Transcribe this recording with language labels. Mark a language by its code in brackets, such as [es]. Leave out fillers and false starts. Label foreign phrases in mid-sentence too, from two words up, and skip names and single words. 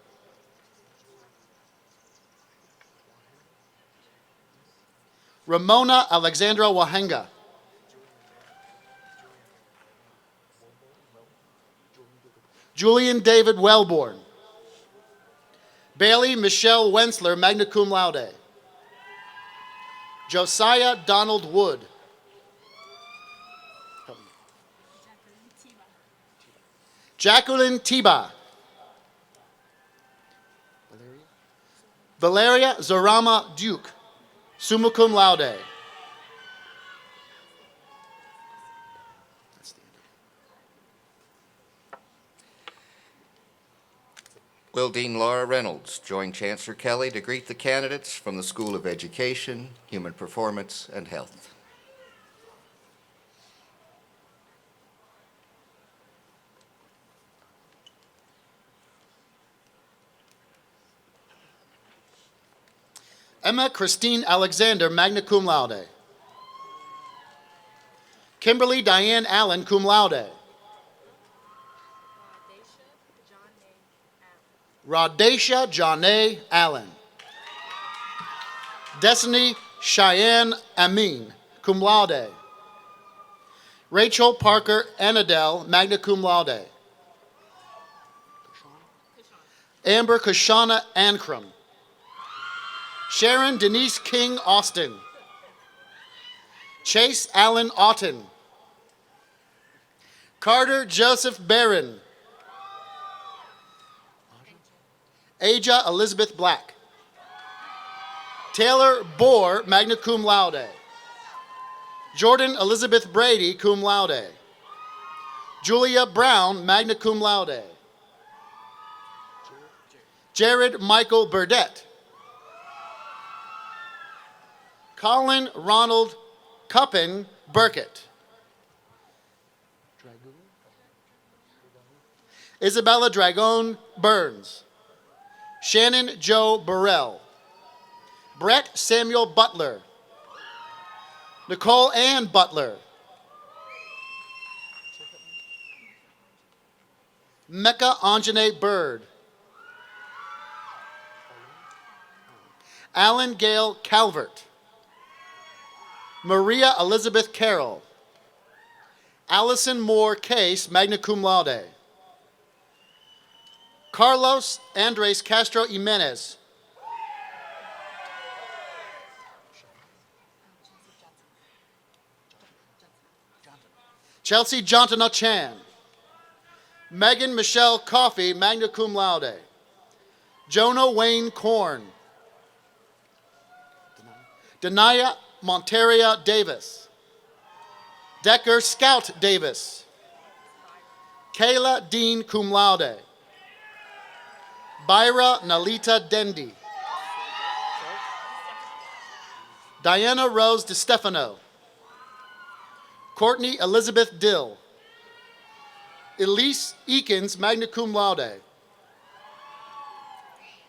[en] Ramona Alexandra Wahenga. Julian David Wellborn. Bailey Michelle Wensler, [la] magna cum laude. [en] Josiah Donald Wood. Jacqueline Tiba. Valeria Zorama Duke, [la] summa cum laude. [en] Will Dean Laura Reynolds join Chancellor Kelly to greet the candidates from the School of Education, Human Performance, and Health. Emma Christine Alexander, [la] magna cum laude. [en] Kimberly Diane Allen, [la] cum laude. [en] Rhodacia Janae Allen. Destiny Cheyenne Amin, [la] cum laude. [en] Rachel Parker Anadel, [la] magna cum laude. [en] Amber Kashana Ankrum. Sharon Denise King Austin. Chase Allen Otten. Carter Joseph Barron. Aja Elizabeth Black. Taylor Bohr, [la] magna cum laude. [en] Jordan Elizabeth Brady, [la] cum laude. [en] Julia Brown, [la] magna cum laude. [en] Jared Michael Burdett. Colin Ronald Cuppin Burkett. Isabella Dragon Burns. Shannon Joe Burrell. Brett Samuel Butler. Nicole Ann Butler. Mecca Anjane Bird. Alan Gale Calvert. Maria Elizabeth Carroll. Allison Moore Case, [la] magna cum laude. [en] Carlos Andres Castro Jimenez. Chelsea Jontana Chan. Megan Michelle Coffey, [la] magna cum laude. [en] Jonah Wayne Korn. Denaya Monteria Davis. Decker Scout Davis. Kayla Dean [la] cum laude. [en] Byra Nalita Dendi. Diana Rose DeStefano. Courtney Elizabeth Dill. Elise Eakins, [la] magna cum laude.